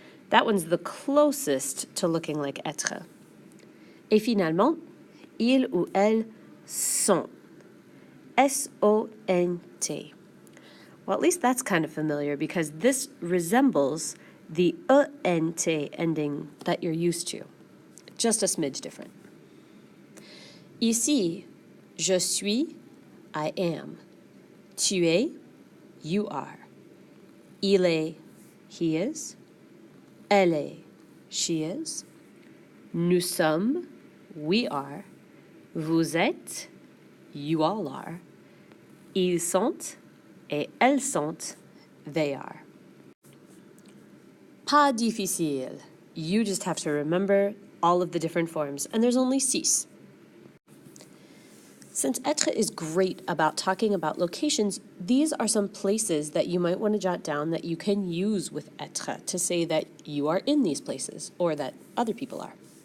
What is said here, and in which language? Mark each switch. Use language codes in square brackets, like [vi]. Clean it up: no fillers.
[en] That one's the closest to looking like être. [fr] Et finalement, ils ou elles sont. S-O-N-T. [en] Well, at least that's kind of familiar because this resembles the E-N-T ending that you're used to. Just a smidge different. [fr] Ici, je suis, [en] I am. [fr] Tu es, [en] you are. [fr] Il est, [en] he is. [fr] Elle est, [en] she is. [fr] Nous sommes, [en] we are. [fr] Vous êtes, [en] you all are. [fr] Ils sont, et elles sont, [en] they are. [fr] Pas difficile. [en] You just have to remember all of the different forms, and there's only 6. Since être is great about talking about locations, these are some places that you might want to jot down that you can use with être to say that you are in these places or that other people are.